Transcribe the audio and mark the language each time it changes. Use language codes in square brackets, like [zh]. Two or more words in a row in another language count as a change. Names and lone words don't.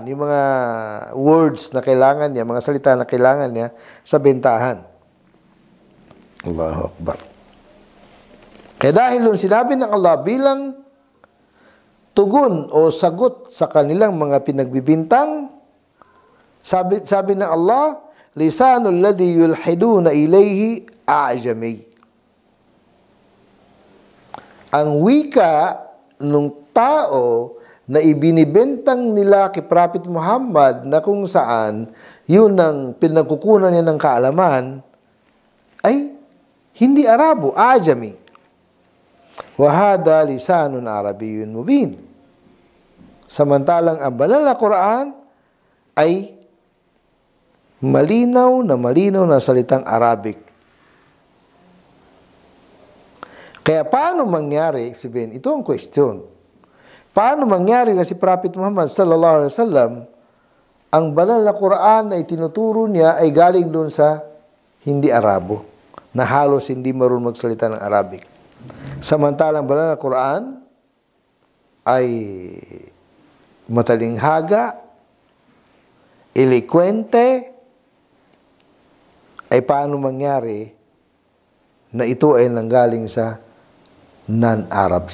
[tl] Yung mga words na kailangan niya, mga salita na kailangan niya sa bentahan. [ar] Allahu Akbar. [tl] Kaya dahil doon sinabi ng Allah bilang tugon o sagot sa kanilang mga pinagbibintang, sabi ng Allah, [ar] lisanul ladhi yulhiduna ilayhi a'jami. [tl] Ang wika ng tao na ibinibentang nila kay Prophet Muhammad na kung saan yun ang pinagkukunan niya ng kaalaman ay hindi Arabo, Ajami. [ar] Wahada lisanun Arabiyyun mubin. [tl] Samantalang ang banal na Quran ay malinaw na salitang Arabic. Kaya paano mangyari, sabihin, ito ang question. Paano mangyari na si Prophet Muhammad [ar] sallallahu alaihi wasallam [tl] ang banal na Quran na itinuturo niya ay galing doon sa hindi Arabo, na halos hindi marunong magsalita ng Arabic. Samantalang banal na Quran ay matalinghaga, eloquente, ay paano mangyari na ito ay nanggaling sa non-Arab?